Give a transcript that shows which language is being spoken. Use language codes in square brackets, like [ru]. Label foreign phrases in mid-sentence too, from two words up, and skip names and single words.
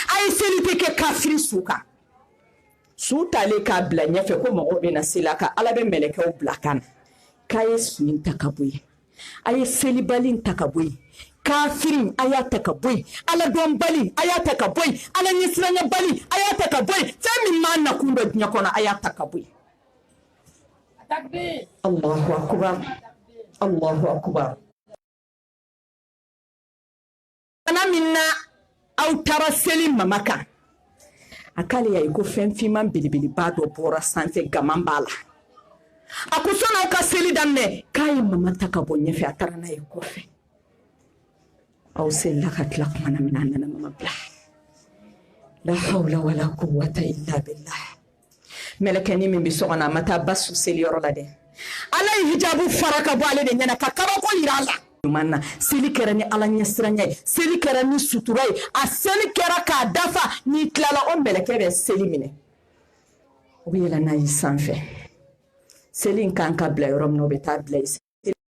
[bm] ye seli tɛ kɛ kafiri su kan su talen k'a bila ɲɛfɛ ko mɔgɔw bɛ na seli a kan ala bɛ mɛlɛkɛw bila kan na k'a ye su in ta ka bɔ yen a ye selibali in ta ka bɔ yen kafiri a y'a ta ka bɔ yen ala dɔnbali a y'a ta ka bɔ yen ala ɲɛsiranyɛbali a y'a ta ka bɔ yen fɛn min m'a nakun dɔ diɲɛ kɔnɔ a y'a ta ka bɔ yen [ar] الله أكبر الله أكبر [bm] ana min na aw taara seli mama kan a k'ale y'a ye ko fɛn finman belebeleba dɔ bɔra sanfɛ gaman b'a la Ako sɔnna ka seli daminɛ k'a ye mama ta ka bɔ ɲɛfɛ a taara n'a ye kɔfɛ aw selila ka tila kumana min a nana mama bila la [ar] حول ولا قوة إلا [bm] billah mɛlɛkɛni min bɛ so kɔnɔ a ma taa ba su seliyɔrɔ la dɛ ala ye hijabu fara ka bɔ ale de ɲɛna ka kabako yira a la ɲuman na seli kɛra ni ala ɲɛsiranya ye seli kɛra ni sutura ye a seli kɛra k'a dafa n'i tilala o mɛlɛkɛ bɛ seli minɛ o bɛ yɛlɛ n'a ye sanfɛ seli in kan ka bila yɔrɔ min na o bɛ taa bila ye